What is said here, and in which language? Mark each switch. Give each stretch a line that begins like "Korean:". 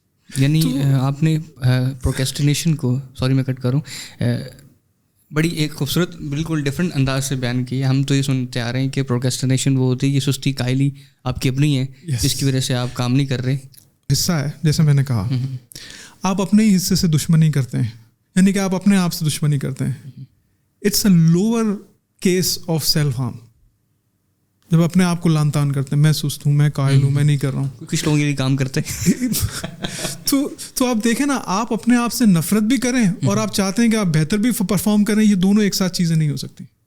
Urdu: یعنی آپ نے پروکریسٹینیشن کو, سوری میں کٹ کروں, بڑی ایک خوبصورت بالکل ڈفرینٹ انداز سے بیان کی ہے. ہم تو یہ سنتے آ رہے ہیں کہ پروکریسٹینیشن وہ ہوتی ہے یہ سستی کائلی آپ کی اپنی ہے جس کی وجہ سے آپ کام نہیں کر رہے. حصہ ہے, جیسے میں نے کہا, آپ اپنے ہی حصے سے دشمنی کرتے ہیں, یعنی کہ آپ اپنے آپ سے دشمنی کرتے ہیں.
English: It's a lower case of self harm.
Urdu: جب اپنے آپ کو لان تان کرتے ہیں, میں سست ہوں, میں قائل ہوں, میں نہیں کر رہا ہوں. کچھ لوگ یہ کام کرتے ہیں تو آپ دیکھیں نا, آپ اپنے آپ سے نفرت بھی کریں اور آپ چاہتے ہیں کہ آپ بہتر بھی پرفارم کریں, یہ دونوں ایک ساتھ چیزیں نہیں ہو سکتی.